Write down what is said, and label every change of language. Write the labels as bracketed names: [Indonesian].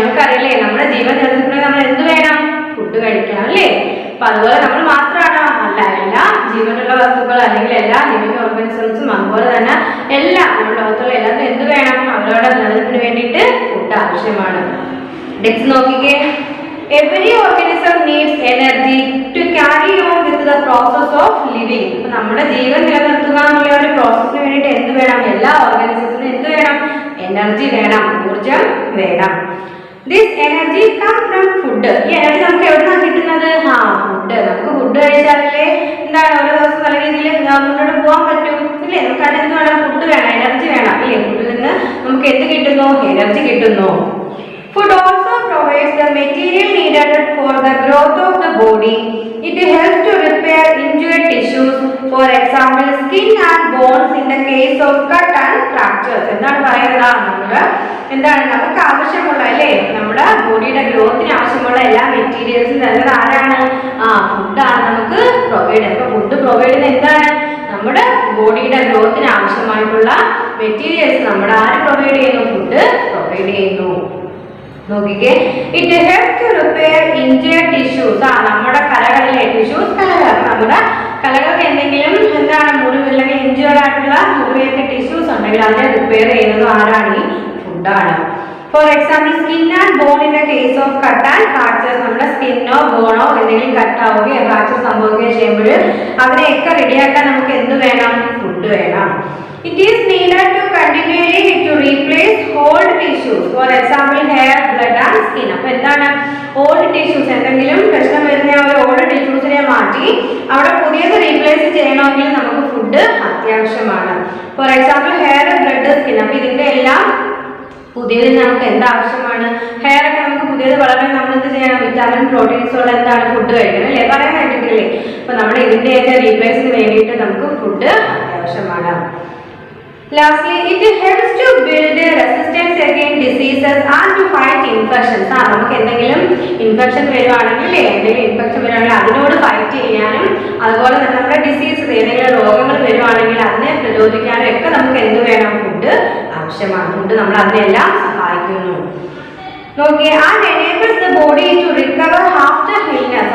[Malayalam] നമുക്കറിയില്ലേ, നമ്മുടെ ജീവൻ നിലനിൽക്കണമെങ്കിൽ നമ്മൾ എന്ത് വേണം? ഫുഡ് കഴിക്കണം അല്ലേ? അപ്പൊ അതുപോലെ നമ്മൾ മാത്രമാണോ? അല്ല, എല്ലാ ജീവനുള്ള വസ്തുക്കൾ അല്ലെങ്കിൽ എല്ലാ ലിവിങ് ഓർഗാനിസംസും അതുപോലെ തന്നെ എല്ലാം നമ്മുടെ ലോകത്തുള്ള എല്ലാത്തിനും എന്ത് വേണം? അവരുടെ നിലനിൽപ്പിന് വേണ്ടിയിട്ട് ഫുഡ് ആവശ്യമാണ്. നെക്സ്റ്റ് നോക്കിക്കേ. [English] Every organism needs energy to carry on with the process of living. [Malayalam] അപ്പോൾ നമ്മുടെ ജീവൻ നിലനിർത്തുക എന്നുള്ള ഒരു പ്രോസസ്സിന് വേണ്ടിയിട്ട് എന്ത് വേണം? എല്ലാ ഓർഗാനിസത്തിനും എന്ത് വേണം? എനർജി വേണം, ഊർജം വേണം. [English] This energy comes from food. [Malayalam] ഈ എനർജി നമുക്ക് എവിടെ നിന്നാണ് കിട്ടുന്നത്? ഫുഡ്. നമുക്ക് ഫുഡ് കഴിച്ചാലേ എന്താണ് ഓരോ ദിവസം നല്ല രീതിയിൽ മുന്നോട്ട് പോകാൻ പറ്റും ഇല്ലേ? നമുക്ക് അതിന് എന്ത് വേണം? ഫുഡ് വേണം, എനർജി വേണം അല്ലേ? ഫുഡിൽ നിന്ന് നമുക്ക് എന്ത് കിട്ടുന്നു? എനർജി കിട്ടുന്നു. [English] Food also provides the material needed for the growth of the body. It helps to repair injured tissues, for example, skin and bones in the case of cut and fractures. [Malayalam] എന്താണ് പറയുന്നത്? എന്താണ് നമുക്ക് ആവശ്യമുള്ള അല്ലേ, നമ്മുടെ ബോഡിയുടെ ഗ്രോത്തിന് ആവശ്യമുള്ള എല്ലാ മെറ്റീരിയൽസും തരുന്നത് ആരാണ്? ഫുഡാണ് നമുക്ക് പ്രൊവൈഡ് ചെയ്യുന്നത്. അപ്പൊ ഫുഡ് പ്രൊവൈഡ് ചെയ്യുന്നത് എന്താണ്? നമ്മുടെ ബോഡിയുടെ ഗ്രോത്തിന് ആവശ്യമായിട്ടുള്ള മെറ്റീരിയൽസ് നമ്മുടെ ആര് പ്രൊവൈഡ് ചെയ്യുന്നു? ഫുഡ് പ്രൊവൈഡ് ചെയ്യുന്നു. നോക്കിക്കേ. [English] It helps to repair injured tissues. [Malayalam] നമ്മുടെ കലകളിലെ ടിഷ്യൂസ്, കലകൾ, നമ്മുടെ കലകൾക്ക് എന്തെങ്കിലും എന്താണ് മുറിവ് അല്ലെങ്കിൽ ഇഞ്ചേർഡ് ആയിട്ടുള്ള മുറിവേറ്റ ടിഷ്യൂസ് ഉണ്ടെങ്കിൽ അതിനെ റിപ്പയർ ചെയ്യുന്നത് ആരാണ്? ഈ ഫുഡാണ്. [English] For example, skin and bone in the case of cut and fractures. [Malayalam] നമ്മുടെ സ്കിന്നോ ബോണോ എന്തെങ്കിലും കട്ടാവുകയോ ഫ്രാക്ചർ സംഭവിക്കുകയോ ചെയ്യുമ്പോൾ അതിനെയൊക്കെ റെഡിയാക്കാൻ നമുക്ക് എന്ത് വേണം? ഫുഡ് വേണം. [English] It is needed to continually to replace old tissues. For example, hair, blood and skin. [Malayalam] അപ്പോൾ എന്താണ് ഓൾഡ് ടിഷ്യൂസ്? എന്തെങ്കിലും പ്രശ്നം വരുന്ന ആ ഒരു ഓൾഡ് ടിഷ്യൂസിനെ മാറ്റി അവിടെ പുതിയത് റീപ്ലേസ് ചെയ്യണമെങ്കിൽ നമുക്ക് ഫുഡ് അത്യാവശ്യമാണ്. For example, hair, blood, skin. അപ്പോൾ ഇതിന്റെ എല്ലാം പുതിയത് നമുക്ക് എന്താവശ്യമാണ്? ഹെയർ ഒക്കെ നമുക്ക് പുതിയത് വളരാൻ നമ്മൾ എന്ത് ചെയ്യണം? വിറ്റാമിൻ, പ്രോട്ടീൻസ് ഉള്ള എന്താണ് ഫുഡ് കഴിക്കണം അല്ലേ? പറയാൻ കേട്ടിട്ടില്ലേ? അപ്പൊ നമ്മൾ ഇതിന്റെയൊക്കെ റീപ്ലേസിന് വേണ്ടിയിട്ട് നമുക്ക് ഫുഡ് അത്യാവശ്യമാണ്. [English] Lastly, it helps to build resistance against diseases and to fight infections. [Malayalam] നമുക്ക് എന്തെങ്കിലും ഇൻഫെക്ഷൻ വരുവാണെങ്കിൽ അതിനോട് ഫൈറ്റ് ചെയ്യാനും അതുപോലെ തന്നെ നമ്മുടെ ഡിസീസ് ഏതെങ്കിലും രോഗങ്ങൾ വരുവാണെങ്കിൽ അതിനെ പ്രതിരോധിക്കാനും ഒക്കെ നമുക്ക് എന്ത് വേണം? ഫുഡ് ആവശ്യമാണ്. ഫുഡ് നമ്മൾ അതിനെല്ലാം സഹായിക്കുന്നു. നോക്കിയേ. [English] And enables the body to recover after illness.